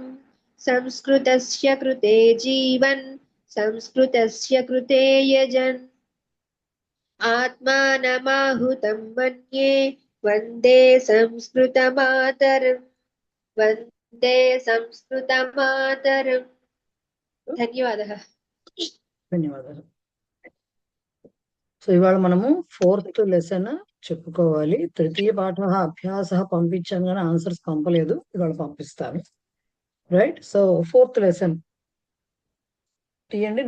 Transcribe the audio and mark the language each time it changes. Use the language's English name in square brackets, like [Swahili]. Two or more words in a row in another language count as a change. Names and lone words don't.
[Sanskrit] संस्कृतस्य कृते जीवन् संस्कृतस्य कृते यजन् आत्मानमाहुतं मन्ये वन्दे संस्कृतमातरम्। वन्दे संस्कृतमातरम्। [Telugu] ధన్యవాదాలు. ధన్యవాదాలు. సో ఇవాళ మనము 4th లెసన్ చెప్పుకోవాలి. [Sanskrit] తృతీయ పాఠ అభ్యాస [Telugu] పంపించాను కానీ ఆన్సర్స్ పంపలేదు, ఇవాళ పంపిస్తాను. [English] Right. So 4th lesson [Telugu] తీయండి.